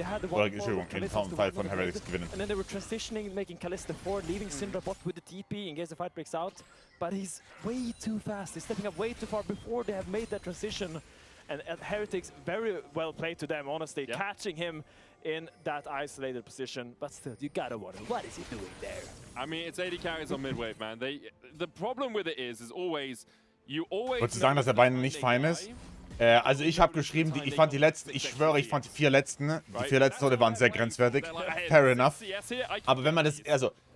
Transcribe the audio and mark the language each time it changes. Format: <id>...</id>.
<de>Oder, Entschuldigung, im Fall von Heretics gewinnen.</de> <en>And then they were transitioning, making Kalista forward, leaving Syndra bot with the TP in case the fight breaks out. But he's way too fast. He's stepping up way too far before they have made that transition. And Heretics, very well played to them, honestly, catching him in that isolated position. But still, you gotta wonder, what is he doing there? I mean, it's 80 carries on mid-wave, man. The problem with it is always, you always...</en> <de>Wolltest du sagen, dass der Bein nicht fein ist? Also ich habe geschrieben, ich fand die letzten, ich schwöre, ich fand die 4 letzten Tode waren sehr grenzwertig.</de> <en>Fair enough.</en> <de>Aber wenn man das, also</de>